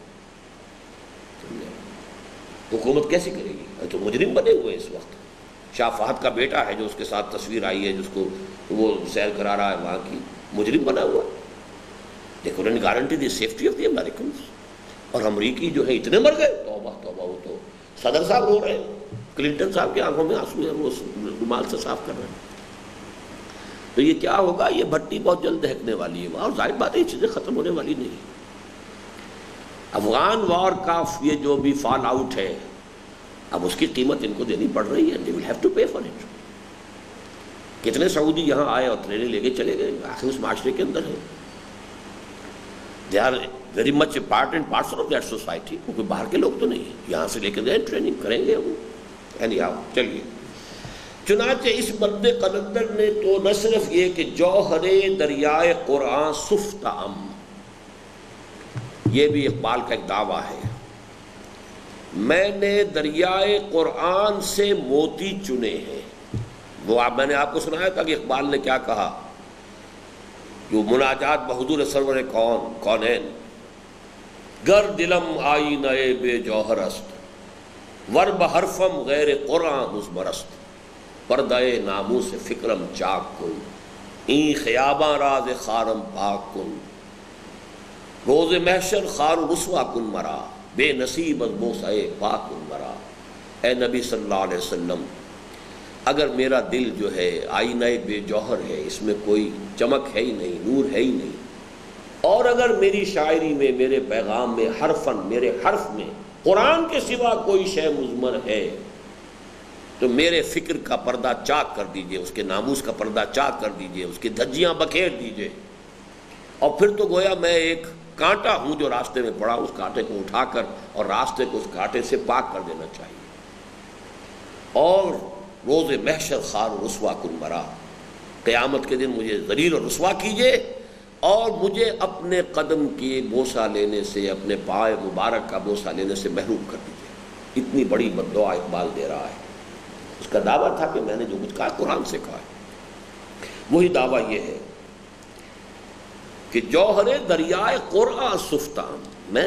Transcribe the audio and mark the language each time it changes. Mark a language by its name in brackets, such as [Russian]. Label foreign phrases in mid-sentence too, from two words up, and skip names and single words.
[Urdu] حکومت کیسے کرے گی، تو مجرم بنے ہوئے اس وقت، شاہ فہد کا بیٹا ہے جو اس کے ساتھ تصویر آئی ہے جس کو وہ سیر کرا رہا ہے وہاں کی، مجرم بنا ہوا، دیکھو انہوں نے گارنٹی دی [English] safety of the Americans, [Urdu] اور امریکی جو ہے اتنے مر گئے، توبہ توبہ، وہ تو صدر صاحب رو رہے ہیں، کلنٹن صاحب کی آنکھوں میں آنسو ہیں، وہ رومال سے صاف کر رہے ہیں، تو یہ کیا ہوگا، یہ بھٹی بہت جلد دہکنے والی ہے، اور ظاہر بات ہے یہ چیزیں ختم ہونے والی نہیں۔ افغان وار کا یہ جو بھی [English] fall out [Urdu] ہے اب اس کی قیمت ان کو دینی پڑ رہی ہے، [English] they will have to pay for it۔ [Urdu] کتنے سعودی یہاں آئے اور ٹریننگ لے کے چلے گئے، آخر اس معاشرے کے اندر ہے، [English] they are very much a part and parcel of that society، [Urdu] کوئی باہر کے لوگ تو نہیں ہیں، یہاں سے لے کے گئے ٹریننگ کریں گے وہ، anyhow چلیے۔ چنانچہ اس مرد قلندر نے تو نہ صرف یہ کہ [Persian] جوہر دریائے قرآن سفتم، [Urdu] یہ بھی اقبال کا ایک دعویٰ ہے، میں نے دریائے قرآن سے موتی چنے ہیں، وہ میں نے آپ کو سنایا تھا کہ اقبال نے کیا کہا، جو مناجات بحضور سرور کونین، [Persian] گر دلم آئینہ بے جوہر است، ور بحرفم غیر قرآن مزمرست، پردہ ناموس فکرم چاک کن، این خیاباں راز خارم پاک کن، روز محشر خار و رسوا کن مرا، بے نصیب از بوسہ پاک کن مرا۔ [Urdu] اے نبی صلی اللہ علیہ وسلم، اگر میرا دل جو ہے آئینہ بے جوہر ہے، اس میں کوئی چمک ہے ہی نہیں، نور ہے ہی نہیں، اور اگر میری شاعری میں، میرے پیغام میں، حرفاً میرے حرف میں قرآن کے سوا کوئی شے مضمر ہے تو میرے فکر کا پردہ چاک کر دیجئے، اس کے ناموس کا پردہ چاک کر دیجئے، اس کی دھجیاں بکھیر دیجئے، اور پھر تو گویا میں ایک کانٹا ہوں جو راستے میں پڑا، اس کانٹے کو اٹھا کر اور راستے کو اس کانٹے سے پاک کر دینا چاہیے، اور [Persian] روز محشر خار و رسوا کن مرا، [Urdu] قیامت کے دن مجھے ذلیل و رسوا کیجئے اور مجھے اپنے قدم کی بوسہ لینے سے، اپنے پائے مبارک کا بوسہ لینے سے محروم کر دیجئے۔ اتنی بڑی بد دعا اقبال دے رہا ہے، اس کا دعویٰ تھا کہ میں نے جو کچھ کہا قرآن سے کہا ہے، وہی دعویٰ یہ ہے کہ [Persian] جوہر دریائے قرآن سفتام، [Urdu] میں